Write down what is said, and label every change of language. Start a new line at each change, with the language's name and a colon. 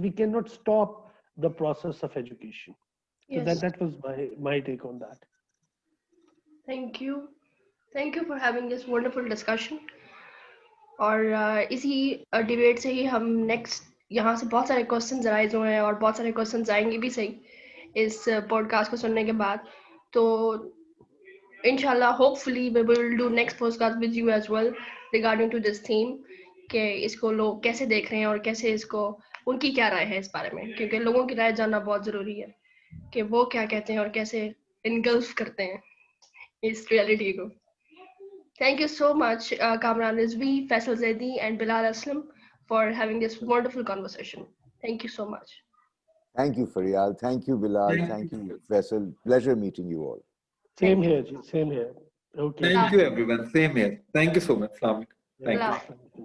English: We cannot stop the process of education. Yes. So that was my take on that. Thank you for having this wonderful discussion.
Hindi: और इसी debate से ही हम next यहाँ से बहुत सारे क्वेश्चंस राइज हुए हैं और बहुत सारे क्वेश्चंस आएंगे भी सही इस पॉडकास्ट को सुनने के बाद. तो Inshallah,
English: hopefully we will do next podcast with you as well regarding to this theme
Hindi: कि इसको लोग कैसे देख रहे हैं और कैसे इसको उनकी क्या राय है इस बारे में, क्योंकि लोगों की राय जानना बहुत जरूरी है कि वो क्या कहते हैं और कैसे इनगल्फ करते हैं इस रियलिटी को.
English: Thank you so much, Kamran Rizvi, Faisal Zaidi and Bilal Aslam for having this wonderful conversation. Thank you so much. Thank you, Faryal. Thank you, Bilal. Thank you, Faisal. Pleasure meeting you all. Same here, Ji. Same here. Okay. Thank you, everyone. Same here. Thank you so much. Thank you.